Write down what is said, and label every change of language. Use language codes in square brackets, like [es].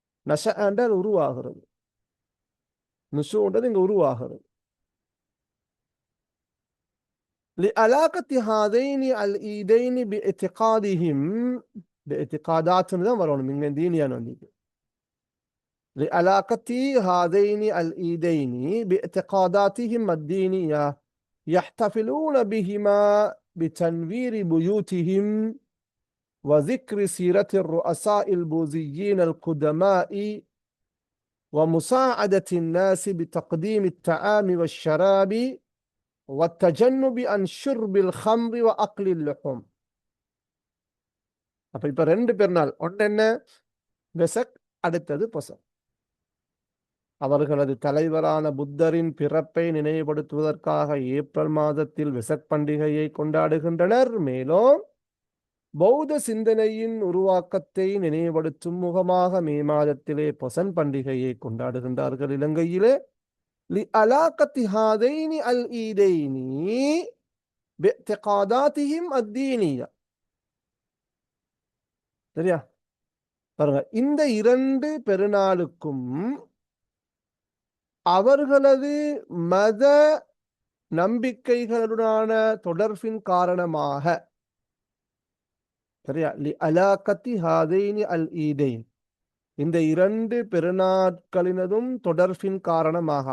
[ta] நஷ என்றால் உருவாகிறது, நுஷூன்றது இங்க உருவாகிறது. [ar] لعلاقة هذين العيدين باعتقادهم، باعتقاداتهم [ta] தான் வரணும், இங்க தீனியான வந்து. [ar] لعلاقة هذين العيدين باعتقاداتهم الدينية يحتفلون بهما بتنوير بيوتهم وذكر سيرة الرؤساء البوذيين القدماء ومساعدة الناس بتقديم الطعام والشراب والتجنب عن شرب الخمر وأكل اللحوم. [ta] அப்ப இப்ப ரெண்டு பெருநாள், ஒன்று என்ன? வெசக், அடுத்தது பொசன். அவர்களது தலைவரான புத்தரின் பிறப்பை நினைவுபடுத்துவதற்காக ஏப்ரல் மாதத்தில் வெசக் பண்டிகையை கொண்டாடுகின்றனர். மேலும் பௌத்த சிந்தனையின் உருவாக்கத்தை நினைவுபடுத்தும் முகமாக மே மாதத்திலே பொசன் பண்டிகையை கொண்டாடுகின்றார்கள் இலங்கையிலே. [ar] لعلاقة هذين العيدين باعتقاداتهم الدينية. [ta] சரியா? பாருங்க, இந்த இரண்டு பெருநாளுக்கும் அவர்களது மத நம்பிக்கைகளுடனான தொடர்பின் காரணமாக, சரியா, [ar] லி அலாகத்தி ஹாதைனி அல் ஈதைன், [ta] இந்த இரண்டு பெருநாட்களினதும் தொடர்பின் காரணமாக.